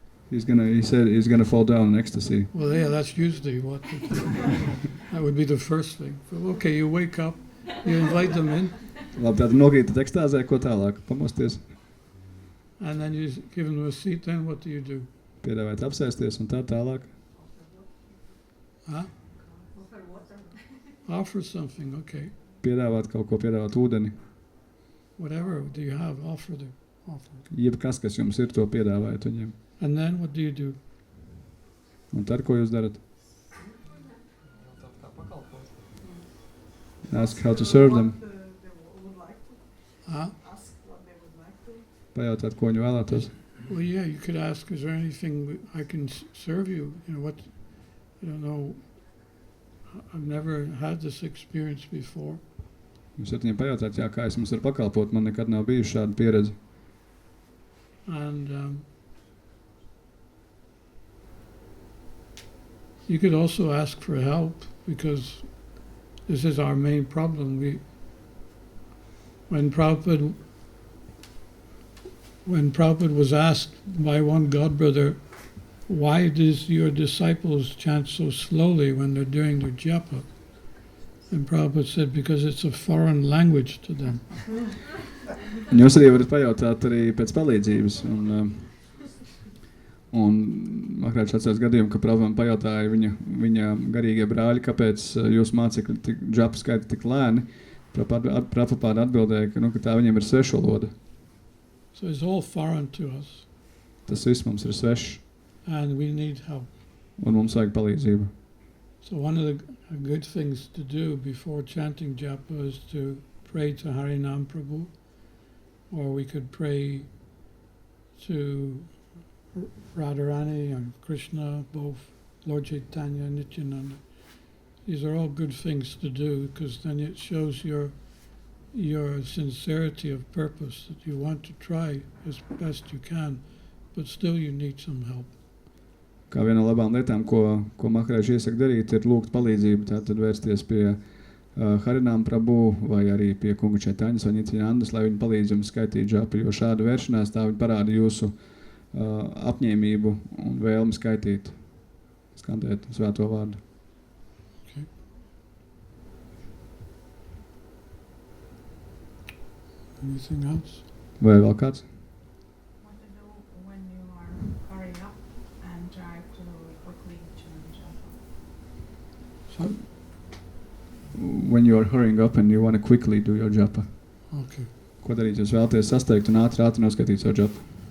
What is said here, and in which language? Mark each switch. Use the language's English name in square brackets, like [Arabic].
[English] He said he's gonna fall down in ecstasy. Well, yeah, that's usually what they do. That would be the first thing. But okay, you wake up, you invite them in, [Latvian] Labi, tātad nogrītat ekstāzē, ko tālāk? Pamosties, [English] and then you give them a seat. Then what do you do? [Latvian] piedāvāt apsēsties un tā tālāk. [English] Huh? Offer something, okay. [Latvian] Piedāvāt kaut ko, piedāvāt ūdeni. [English] Whatever do you have, offer them. Offer. [Latvian] Jebkas, kas jums ir, to piedāvājat viņiem. [English] And then what do you do? [Latvian] Un tad, ko jūs darat? [English] Ask how to serve them. Huh? [Latvian] Pajautāt, ko viņi vēlētos. [English] Well, yeah, you could ask, is there anything I can serve you? You know, what, I don't know, I've never had this experience before. [Latvian] Jūs varat viņiem pajautāt, jā, kā es jums varu pakalpot, man nekad nav bijusi šāda pieredze. [English] And you could also ask for help, because this is our main problem. When Prabhupada was asked by one godbrother, why does your disciples chant so slowly when they're doing their japa? And Prabhupada said, because it's a foreign language to them. [Latvian] Un jūs arī varat pajautāt arī pēc palīdzības. Un makrāt atceros gadījumu, ka Prabhupada pajautāja viņa garīgie brāļi, kāpēc jūs mācekļi džapu skaita tik lēni. Prabhupada atbildēja, ka tā viņiem ir svešvaloda. [English] So it's all foreign to us, [Latvian] Tas viss mums ir svešs, [English] and we need help. [Latvian] un mums vajag palīdzību. [English] So one of the good things to do before chanting japa is to pray to Harinam Prabhu, or we could pray to Radharani and Krishna, both Lord Chaitanya and Nityananda. These are all good things to do, because then it shows your sincerity of purpose, that you want to try as best you can, but still you need some help. [Latvian] Kā viena no labām lietām, ko Maharāžs iesaka darīt, ir lūgt palīdzību, tātad vērsties pie Harinam Prabhu vai arī pie kunga Čaitaņas vai Nityanandas, lai viņi palīdz jums skaitīt džapu, jo šāda vēršanās tā viņi parāda jūsu apņēmību un vēlmi skaitīt, skandēt svēto vārdu. [English] Okay. Anything else? [Latvian] Vai vēl kāds? [English] What to do when you are hurrying up and try to quickly chant japa? So, When you are hurrying up and you want to quickly do your japa. okay. [Latvian] Ko darīt? Jūs vēlaties sasteigt un ātri noskatīt savu džapu.